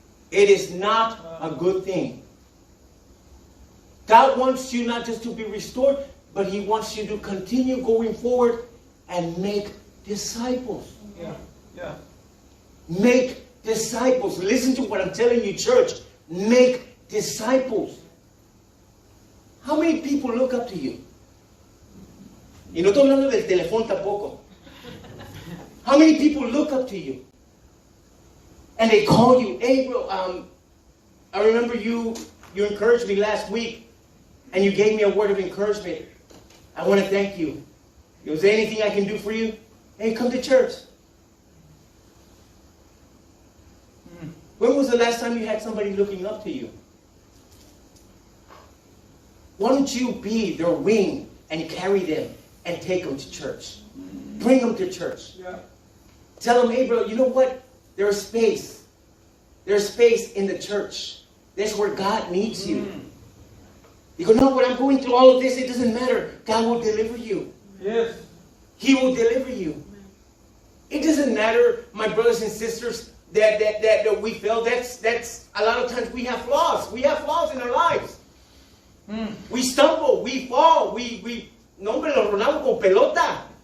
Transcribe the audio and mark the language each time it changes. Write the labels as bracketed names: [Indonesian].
[English] It is not a good thing. God wants you not just to be restored, but He wants you to continue going forward and make disciples. Yeah. Yeah. Make disciples. Listen to what I'm telling you, church. Make disciples. How many people look up to you? [Spanish] Y no estoy hablando del teléfono tampoco. [English] How many people look up to you? And they call you, hey bro, I remember you encouraged me last week and you gave me a word of encouragement. I want to thank you. Is there anything I can do for you? Hey, come to church. When was the last time you had somebody looking up to you? Why don't you be their wing and carry them and take them to church? Bring them to church. Yeah. Tell them, hey bro, you know what? There's space. There's space in the church. That's where God needs you. You go, no, but I'm going through all of this. It doesn't matter. God will deliver you. Yes. He will deliver you. It doesn't matter, my brothers and sisters, that we fail. That's a lot of times we have flaws. We have flaws in our lives. We stumble. We fall. [Spanish] No, hombre, lo rodamos con pelota.